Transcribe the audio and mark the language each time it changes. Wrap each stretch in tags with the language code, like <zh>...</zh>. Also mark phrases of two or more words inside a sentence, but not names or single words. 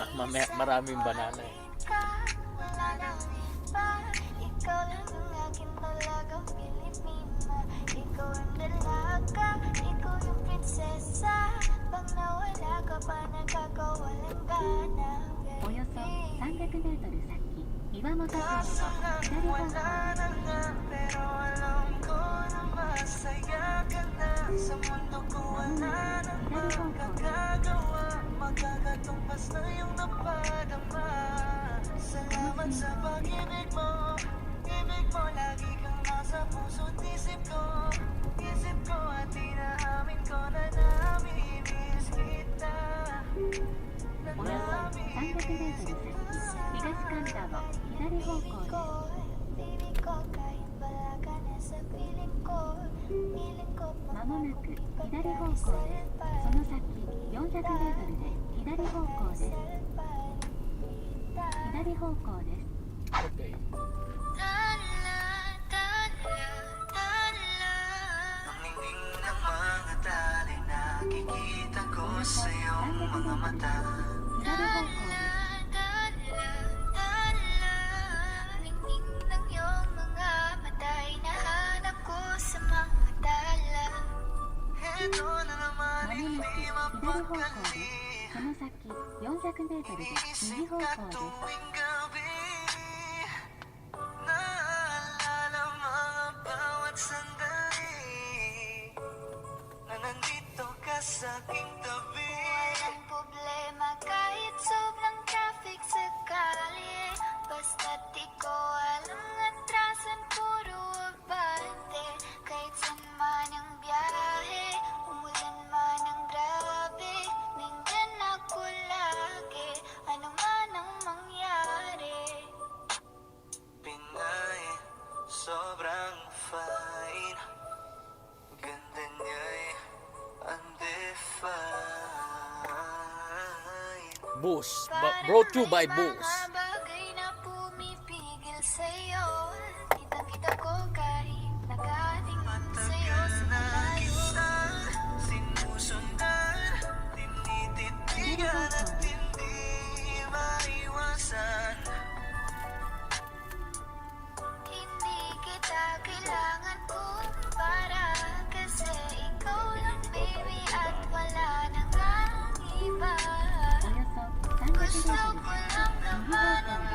<tl>Maraming banana eh. Ikaw lang ang aking talagang Pilipina. Ikaw ang dalaga, ikaw yung prinsesa. Pag nawala ka pa, nagkakawalang gana.</tl> <ja>およそ300メートル先、岩本線の</ja> <tl>Kaso lang</tl> <ja>左方</ja> <tl>wala</tl> <ja>向</ja> <tl>na nga, pero alam ko na masaya ka na. Sa mundo ko wala nang magagagawa, magkakatumpas na yung napadama. Salamat sa pag-ibig mo, ibig mo, lagi kang nasa puso't isip ko. Isip ko at inaamin ko na namimiss kita.</tl> <ja>およそ300メートル先、東神田を左方向です。</ja> <tl>Baby ko, kahit wala ka na sa piling ko. Piling ko</tl> <ja>まもなく左方向です。その先400メートルで左方向です。左方向です。</ja> <tl>Okay. Ang ningning ng mga tali, nakikita ko sa iyong mga mata.</tl> <ja>左方向です。</ja> <tl>Ningning ng iyong mga mata, hinahanap ko sa mga tala. Ito na naman</tl> <ja>まもなく</ja> <tl>hindi</tl> <ja>左方向です。</ja> <tl>mapakali.</tl> <ja>その先400メートルで右</ja> <tl>Iniisip</tl> <ja>方</ja> <tl>ka</tl> <ja>向です。</ja> <tl>tuwing gabi. Naalala mga bawat sandali na nandito ka sa aking tabi. Walang problema kahit sobrang traffic sa kalye. Basta't ikaw walang atrasan, puro abante. Kahit saan man ang biyahe, umulan man ang grabe, nandyan ako lagi, ano man ang mangyari. Pinay, sobrang fine. Ganda niya'y undefined.</tl> <en>Boost. Brought to you by</en> <tl>Parang may Boost. mga bagay na pumipigil sa'yo. Kitang-kita ko kahit nakatingin sa'yo Matagal sa na malayo. kita sinusundan, tinititigan at hindi maiwasan. Hindi kita kailangan kumpara, kasi ikaw lang baby at wala nang ang iba.</tl> <ja>およそ300メートル</ja> <tl>Gusto ko lang naman</tl>